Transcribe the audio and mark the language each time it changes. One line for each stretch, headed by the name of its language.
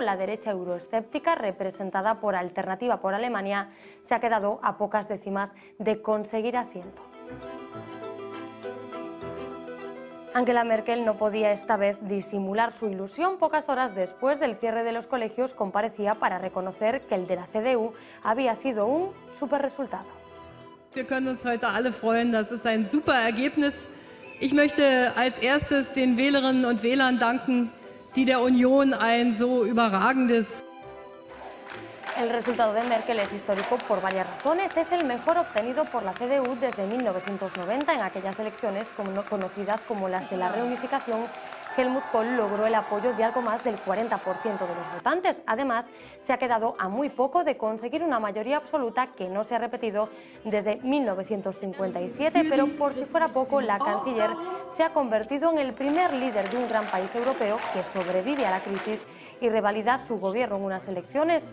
Spanish: La derecha euroescéptica, representada por Alternativa por Alemania, se ha quedado a pocas décimas de conseguir asiento. Angela Merkel no podía esta vez disimular su ilusión. Pocas horas después del cierre de los colegios comparecía para reconocer que el de la CDU había sido un superresultado.
German: Wir können uns heute alle freuen, das ist ein super Ergebnis. Ich möchte als erstes den Wählerinnen und Wählern danken, die der Union ein so überragendes...
Spanish: El resultado de Merkel es histórico por varias razones. Es el mejor obtenido por la CDU desde 1990 en aquellas elecciones conocidas como las de la reunificación. Helmut Kohl logró el apoyo de algo más del 40% de los votantes. Además, se ha quedado a muy poco de conseguir una mayoría absoluta que no se ha repetido desde 1957, pero por si fuera poco, la canciller se ha convertido en el primer líder de un gran país europeo que sobrevive a la crisis y revalida su gobierno en unas elecciones.